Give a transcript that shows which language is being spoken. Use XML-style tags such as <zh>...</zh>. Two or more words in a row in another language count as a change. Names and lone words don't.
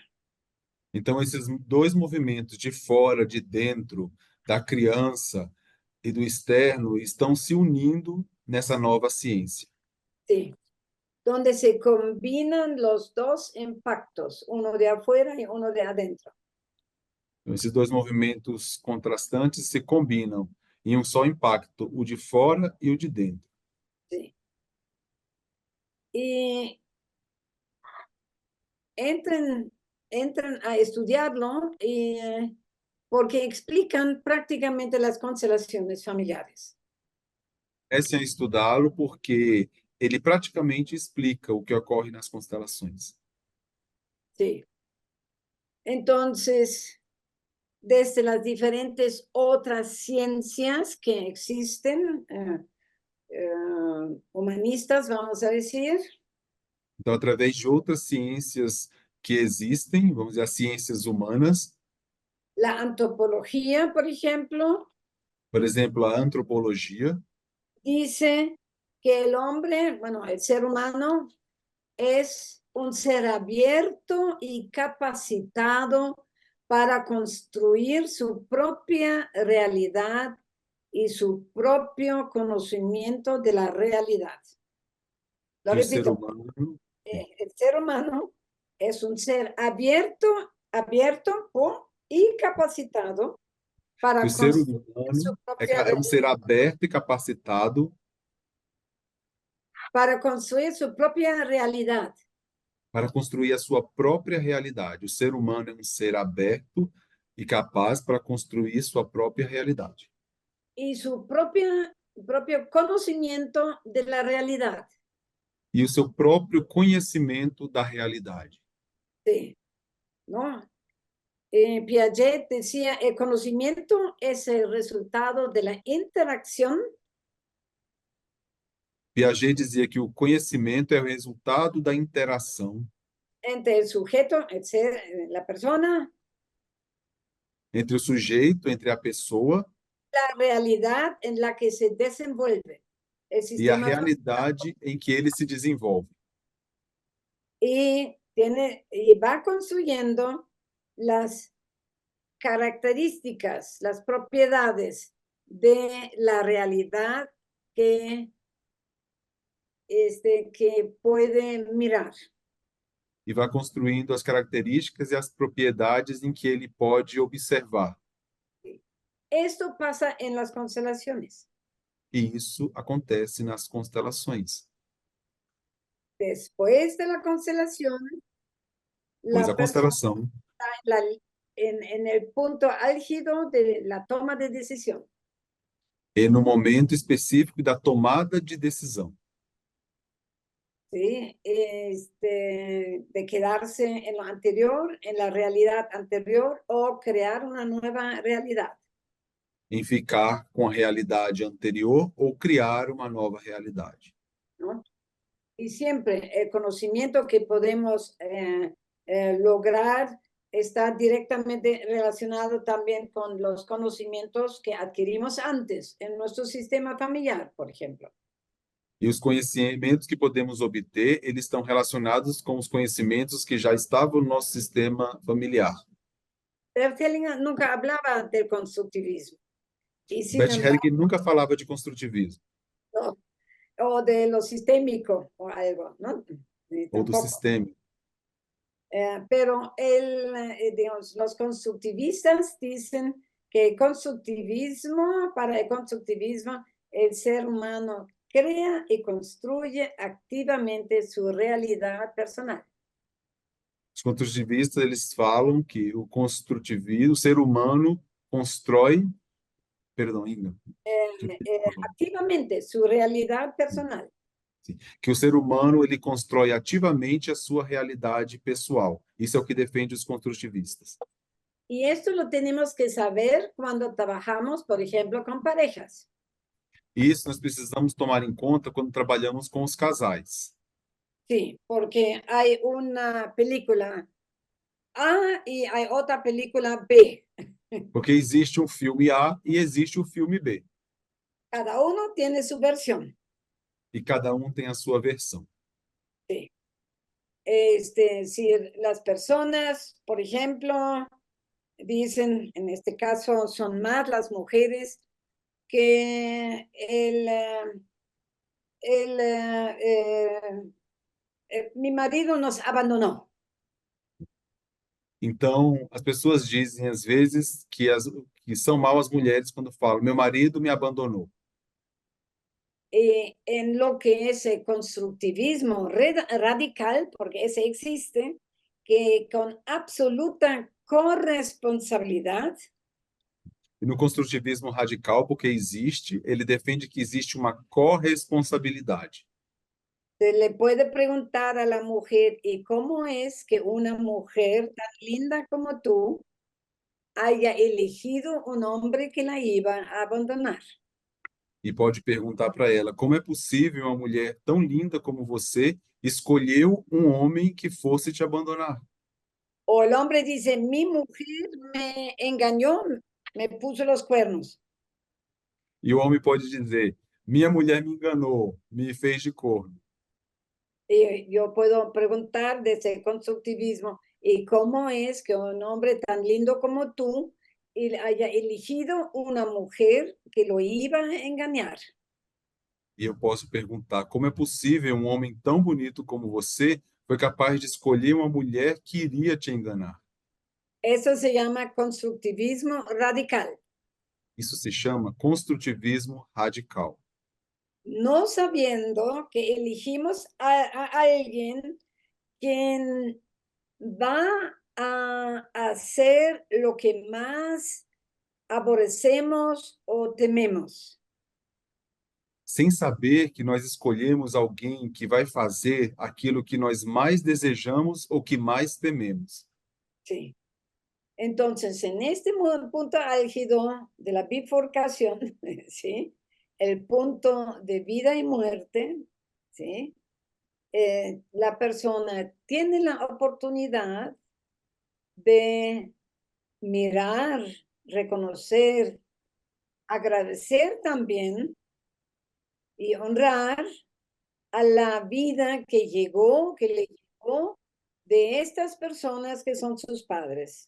<pt>Então, esses dois movimentos de fora, de dentro, da criança e do externo, estão se unindo nessa nova ciência.</pt> <es>Sí, donde se combinan los dos impactos, uno de afuera y uno de adentro.</es> <pt>Então, esses dois movimentos contrastantes se combinam em um só impacto, o de fora e o de dentro.</pt> <es>Sí. Y entren a estudiarlo porque explican prácticamente las constelaciones familiares.</es> <pt>Comecem a estudá-lo porque ele praticamente explica o que ocorre nas constelações.</pt> <es>Sí. Entonces, desde las diferentes otras ciencias que existen, humanistas, vamos a decir.</es> <pt>Então, através de outras ciências que existem, vamos dizer, as ciências humanas,</pt> <es>La antropología, por ejemplo,</es> <pt>a antropologia,</pt> <es>dice que el hombre, bueno, el ser humano, es un ser abierto y capacitado para construir su propia realidad y su propio conocimiento de la realidad. Lo</es> <pt>que o ser</pt> <es>repito,</es> <pt>humano,</pt> <es>el ser humano es un ser abierto y capacitado para</es> <pt>que o ser</pt> <es>construir su</es> <pt>humano</pt> <es>propia</es> <pt>é um ser aberto e capacitado</pt> <es>para construir su propia realidad.</es> <pt>para construir a sua própria realidade. O ser humano é um ser aberto e capaz para construir sua própria realidade.</pt> <es>Y su propio conocimiento de la realidad.</es> <pt>E o seu próprio conhecimento da realidade.</pt> <es>Sí, ¿no? Piaget decía, el conocimiento es el resultado de la interacción</es> <pt>Piaget dizia que o conhecimento é o resultado da interação</pt> <es>entre el sujeto, el ser, la persona,</es> <pt>entre o sujeito, entre a pessoa</pt> <es>la realidad en la que se desenvuelve el</es> <pt>e a</pt> <es>sistema</es> <pt>realidade em que ele se desenvolve.</pt> <es>y va construyendo las características, las propiedades de la realidad que puede mirar.</es> <pt>E vai construindo as características e as propriedades em que ele pode observar.</pt> <es>Esto pasa en las constelaciones.</es> <pt>E isso acontece nas constelações.</pt> <es>Después de la constelación,</es> <pt>Pois</pt> <es>la</es> <pt>a</pt> <es>persona</es> <pt>constelação</pt> <es>está en el punto álgido de la toma de decisión.</es> <pt>é no momento específico da tomada de decisão.</pt> <es>¿Sí? De quedarse en lo anterior, en la realidad anterior, o crear una nueva realidad.</es> <pt>Em ficar com a realidade anterior ou criar uma nova realidade.</pt> <es>¿No? Y siempre el conocimiento que podemos lograr está directamente relacionado también con los conocimientos que adquirimos antes en nuestro sistema familiar, por ejemplo.</es> <pt>E os conhecimentos que podemos obter, eles estão relacionados com os conhecimentos que já estavam no nosso sistema familiar.</pt> <es>Bert Hellinger nunca hablaba del constructivismo. Y sin</es> <pt>Bert</pt> <es>embargo,</es> <pt>Hellinger nunca falava de construtivismo</pt> <es>o de lo sistémico o algo, ¿no?</es> <pt>ou do</pt> <es>Tampoco.</es> <pt>sistema.</pt> <es>Pero digamos, los constructivistas dicen que para el constructivismo, el ser humano crea y construye activamente su realidad personal.</es> <pt>Os construtivistas, eles falam que o construtivismo, o ser humano constrói, perdão, Inga,</pt> <es>Activamente su realidad personal.</es> <pt>que o ser humano ele constrói ativamente a sua realidade pessoal. Isso é o que defende os construtivistas.</pt> <es>Y esto lo tenemos que saber cuando trabajamos, por ejemplo, con parejas.</es> <pt>Isso nós precisamos tomar em conta quando trabalhamos com os casais.</pt> <es>Sí, porque hay una película A y hay otra película B.</es> <pt>Porque existe um filme A e existe o filme B.</pt> <es>Cada uno tiene su versión.</es> <pt>E cada um tem a sua versão.</pt> <es>Sí. Si las personas, por ejemplo, dicen, en este caso son más las mujeres, que mi marido nos abandonó.</es> <pt>Então, as pessoas dizem, às vezes, que são mal as mulheres quando falam, meu marido me abandonou.</pt> <es>En lo que es el constructivismo radical, porque ese existe, que con absoluta corresponsabilidad,</es> <pt>E no construtivismo radical, porque existe, ele defende que existe uma corresponsabilidade.</pt> <es>se le puede preguntar a la mujer, ¿y cómo es que una mujer tan linda como tú haya elegido un hombre que la iba a abandonar?</es> <pt>E pode perguntar para ela, como é possível uma mulher tão linda como você escolheu um homem que fosse te abandonar?</pt> <es>O el hombre dice, mi mujer me engañó, me puso los cuernos.</es> <pt>E o homem pode dizer, minha mulher me enganou, me fez de corno.</pt> <es>Y yo puedo preguntar desde el constructivismo, ¿y cómo es que un hombre tan lindo como tú haya elegido una mujer que lo iba a engañar?</es> <pt>E eu posso perguntar, como é possível um homem tão bonito como você foi capaz de escolher uma mulher que iria te enganar?</pt> <es>Eso se llama constructivismo radical.</es> <pt>Isso se chama construtivismo radical.</pt> <es>No sabiendo que elegimos a alguien quien va a hacer lo que más aborrecemos o tememos.</es> <pt>Sem saber que nós escolhemos alguém que vai fazer aquilo que nós mais desejamos ou que mais tememos.</pt> <es>Sí. Entonces, en este punto álgido de la bifurcación, ¿sí? El punto de vida y muerte, ¿sí? La persona tiene la oportunidad de mirar, reconocer, agradecer también y honrar a la vida que le llegó de estas personas que son sus padres.</es>